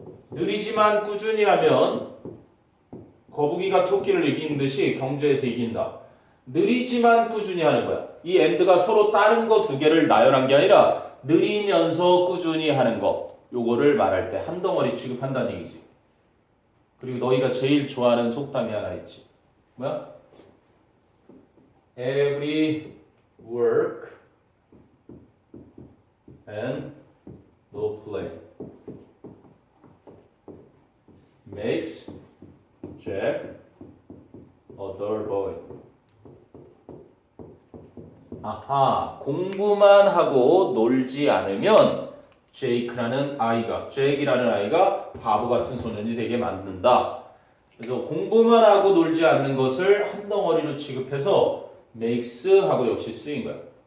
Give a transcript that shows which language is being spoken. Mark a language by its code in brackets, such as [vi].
[ko] 느리지만 꾸준히 하면 거북이가 토끼를 이기는 듯이 경주에서 이긴다. 느리지만 꾸준히 하는 거야. 이 and가 서로 다른 거 두 개를 나열한 게 아니라 느리면서 꾸준히 하는 거. 요거를 말할 때 한 덩어리 취급한다는 얘기지. 그리고 너희가 제일 좋아하는 속담이 하나 있지. 뭐야? [en] Every work and no play makes Jack a dull boy. [ko] 아하, 공부만 하고 놀지 않으면 제이크라는 아이가 바보 같은 소년이 되게 만든다. 그래서 공부만 하고 놀지 않는 것을 한 덩어리로 취급해서 makes 하고 역시 쓰인 거야.